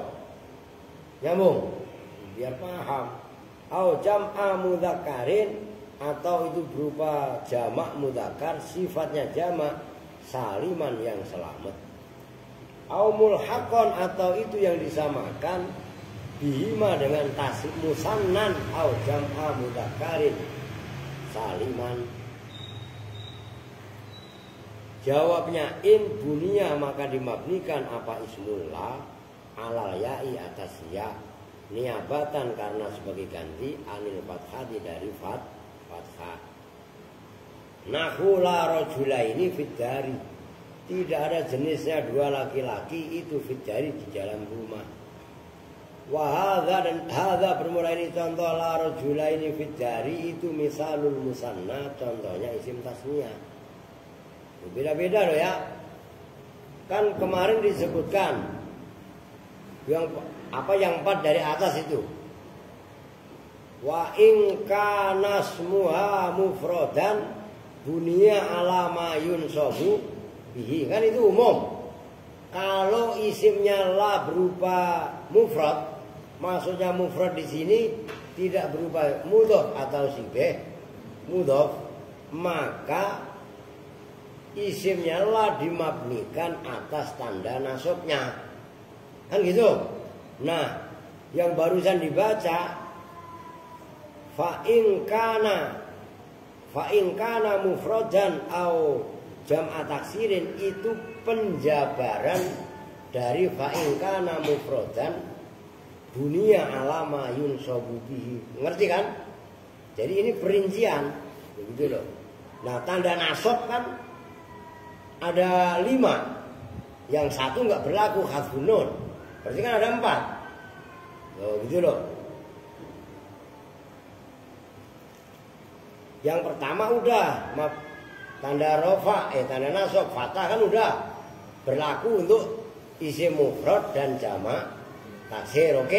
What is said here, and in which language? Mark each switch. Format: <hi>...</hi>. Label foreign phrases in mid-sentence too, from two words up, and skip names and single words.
<id>Nyambung? Biar paham.</id> <ar>أو جمع مذكر,</ar> <id>atau itu berupa jamak mudzakar, sifatnya jamak, saliman yang selamat.</id> <ar>أو ملحقا,</ar> <id>atau itu yang disamakan bihima dengan tasrif musannan,</id> <ar>أو جمع مذكر سالما.</ar> <id>Jawabnya</id> <ar>إن بني,</ar> <id>maka dimabnikan apa</id> <ar>اسم لا على الياء</ar> <id>atas ya, niabatan karena sebagai ganti</id> <ar>عن الفتحة</ar> <id>dari fathah.</id> <ar>نحو لا رجلين في الدار,</ar> <id>tidak ada jenisnya dua laki-laki itu</id> <ar>في الدار</ar> <id>di dalam rumah.</id> <ar>وهذا,</ar> <id>dan hadza bermula ini contoh</id> <ar>لا رجلين في الدار</ar> <id>itu</id> <ar>مثال المثنى,</ar> <id>contohnya isim tasniyah. Beda-beda loh ya. Kan kemarin disebutkan yang empat dari atas itu.</id> <ar>وإن كان اسمها مفردا بني على ما ينصب به,</ar> <id>kan itu umum. Kalau isimnya la berupa mufrad, maksudnya mufrad di sini tidak berupa mudhof atau sibeh mudhof, maka isimnya la dimabnikan atas tanda nasabnya. Kan gitu. Nah, yang barusan dibaca</id> <ar>فإن كان مفردا أو جمع تكسير,</ar> <id>itu penjabaran dari</id> <ar>فإن كان مفردا بني على ما ينصب به.</ar> <id>Ngerti kan? Jadi ini perincian begitu loh. Nah, tanda nasab kan ada 5. Yang satu nggak berlaku,</id> <ar>حذف النون.</ar> <id>Berarti kan ada 4. Loh, gitu loh. Yang pertama udah tanda rofa, tanda nasab, fathah kan udah berlaku untuk isim mufrad dan jamak taksir, oke?</id>